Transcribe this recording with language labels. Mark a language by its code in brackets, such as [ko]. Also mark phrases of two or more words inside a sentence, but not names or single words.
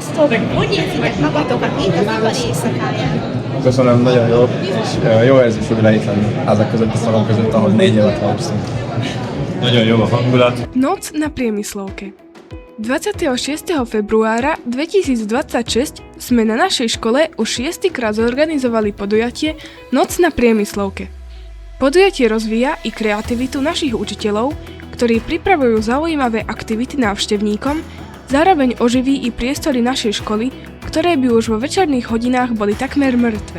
[hu] Sziasztok! Hogy érzitek magatokat itt az ipari éjszakáján? Köszönöm, nagyon jó. És jó érzés, hogy itt lenni házak között, a szalon között, ahol 4 évet alapszunk. Nagyon jó a hangulat. [sk] Noc na priemyslovke. 26. februára 2026 sme na našej škole už 6. krát zorganizovali podujatie Noc na priemyslovke. Podujatie rozvíja i kreativitu našich učiteľov, ktorí pripravujú zaujímavé aktivity návštevníkom, zároveň oživí i priestory našej školy, ktoré by už vo večerných hodinách boli takmer mŕtve.